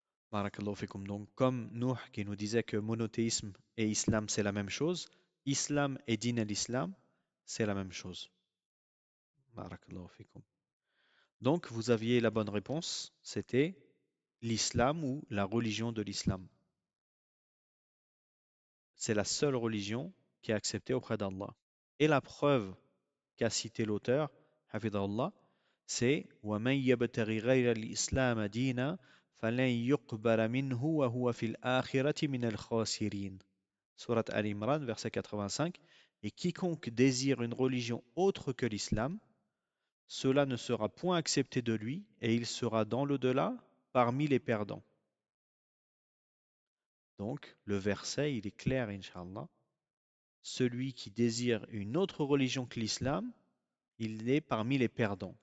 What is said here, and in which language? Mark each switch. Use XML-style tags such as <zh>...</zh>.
<fr>Barakallahu fikum. Donc, comme Nuh qui nous disait que monothéisme et islam, c'est la même chose, islam et din al-Islam, c'est la même chose. Barakallahu fikum. Donc, vous aviez la bonne réponse, c'était l'islam ou la religion de l'islam. C'est la seule religion qui est acceptée auprès d'Allah. Et la preuve qu'a cité l'auteur, Hafidallah, c'est</fr> <ar>وَمَنْ يَبْتَغِ غَيْرَ الْإِسْلَامَ دِينًا فَلَنْ يُقْبَلَ مِنْهُ وَهُوَ فِي الْآخِرَةِ مِنَ الْخَاسِرِينَ.</ar> <fr>Surat Al-Imran, verset 85. Et quiconque désire une religion autre que l'islam, cela ne sera point accepté de lui et il sera dans l'au-delà parmi les perdants. Donc, le verset, il est clair, Inch'Allah. Celui qui désire une autre religion que l'islam, il est parmi les perdants.</fr>